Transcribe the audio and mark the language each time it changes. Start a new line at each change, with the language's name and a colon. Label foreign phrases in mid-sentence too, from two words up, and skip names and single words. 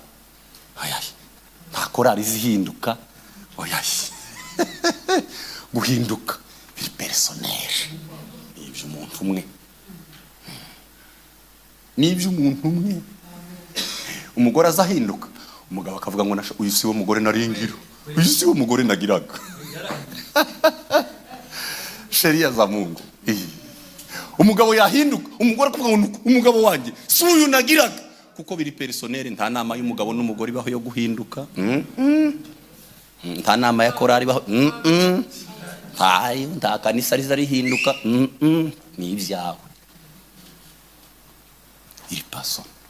Kinyarwanda: Oya, nta korari zihinduka. Oya, guhinduka biri personnel, iby'umuntu umwe. N'iby'umuntu umwe. Umugore azahinduka, umugabo akavuga ngo uyu si wo mugore naringira, uyu si wo mugore nagiraga.
Swahili: Sheria za Mungu.
Kinyarwanda: Umugabo yahinduka, umugore akavuga ngo umugabo wanjye si uyu nagiraga, kuko biri personnel. Nta nama y'umugabo n'umugore baho yo guhinduka. Nta nama ya korari baho. Nta kanisa rizarihinduka. Ni ibyawe. Iri paso.